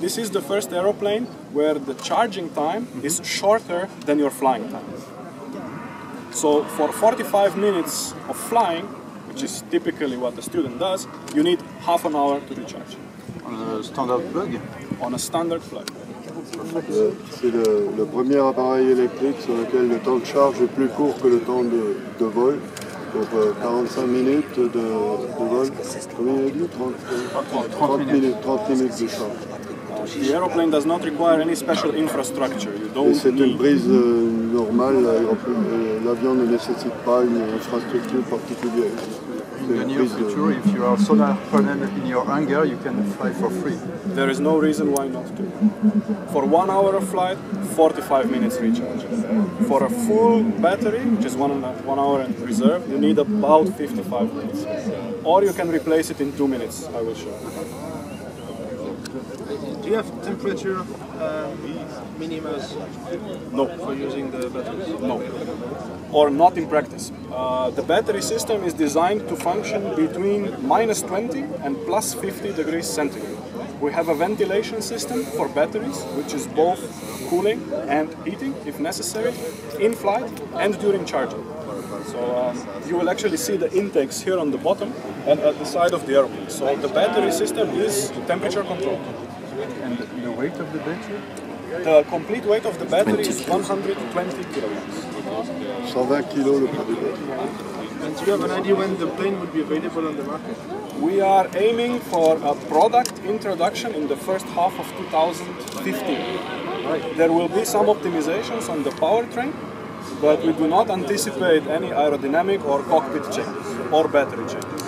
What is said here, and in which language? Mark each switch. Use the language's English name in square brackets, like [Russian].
[English] This is the first aeroplane where the charging time is shorter than your flying time. So for 45 minutes of flying, which is typically what the student does, you need half an hour to recharge. On a standard plug? On a standard plug. [French] C'est le premier appareil électrique sur lequel le temps de charge est plus court que le temps de vol. Pour 45 minutes de vol, combien il a dit 30 minutes de charge. [English] The aeroplane does not require any special infrastructure. [French] Et c'est une prise normale, l'avion ne nécessite pas une infrastructure particulière. [English] In the near future, if you are solar panel in your hangar, you can fly for free. There is no reason why not to. For 1 hour of flight, 45 minutes recharge. For a full battery, which is 1 hour in reserve, you need about 55 minutes. Or you can replace it in 2 minutes, I will show you. Do you have temperature minimas for using the batteries? No. Or not in practice. The battery system is designed to function between -20 and +50 degrees centigrade. We have a ventilation system for batteries, which is both cooling and heating, if necessary, in flight and during charging. So you will actually see the intakes here on the bottom and at the side of the airplane. So the battery system is temperature controlled. And the weight of the battery? The complete weight of the battery is 120 kilograms. [French] 120 kilos le poids de batterie. [English] And do you have an idea when the plane would be available on the market? We are aiming for a product introduction in the first half of 2015. There will be some optimizations on the powertrain, but we do not anticipate any aerodynamic or cockpit changes or battery changes.